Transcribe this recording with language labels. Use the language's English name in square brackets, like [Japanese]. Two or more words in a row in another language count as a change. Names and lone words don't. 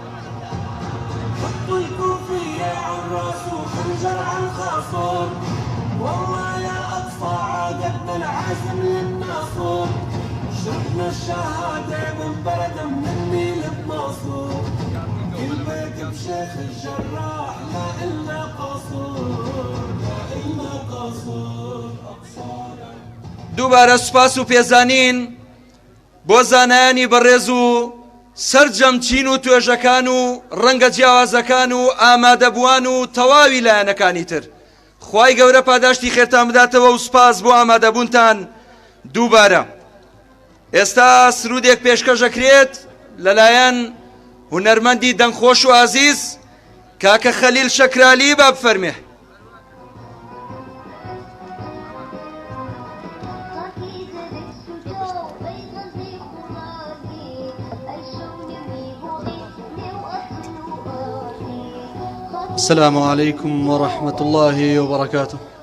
[Arabic] والله يا أقصى عادتنا العزم للناصور، شفنا الشهادة من برد من النيل بناصور، كل بيت بشيخ الجراح لا إلا قصور، لا إلا قصور أقصى. [Central Kurdish] دووبارە سوپاس و پێزانین بۆ زانایانی بەڕێز و سەرجەمچین و توێژەکان و ڕەنگە جیاوازەکان و ئامادەبووان و تەواوی لایەنەکانی تر. خوای گەورە پاداشتی خێرتان بداتەوە و سوپاس بۆ ئامادەبوونتان دووبارە. ئێستا سرودێک پێشکەشەکرێت لەلایەن هونەرمەندی دەنگخۆش و ئازیز کاکە خەلیل شەکرالی، با بفەرمێ. [Arabic] السلام عليكم ورحمة الله وبركاته.